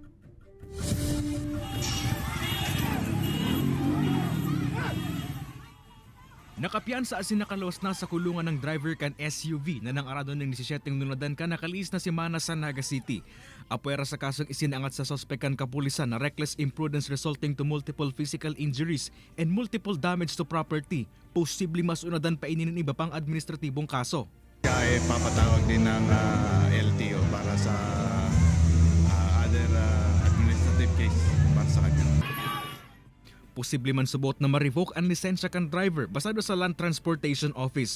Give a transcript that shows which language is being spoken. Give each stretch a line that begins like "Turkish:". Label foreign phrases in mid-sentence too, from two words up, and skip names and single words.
Bikol: Nakapiyansa asin nakaluwas na sa kulungan ng driver kan SUV na nang arado ng 17 nunadan ka nakaliis na semana sa Naga City. Apuera sa kasong isinangat sa sospekan kapulisan na
English: reckless imprudence resulting to multiple physical injuries and multiple damage to property.
Bikol: Posibleng mas unadan pa inin iba pang administratibong kaso.
Filipino: Kaya papatawag din ng LTO para sa
English: other administrative case
Filipino: para sa kanya.
Bikol: Posible man subot na ma-revoke ang lisensya kan driver basado sa Land Transportation Office.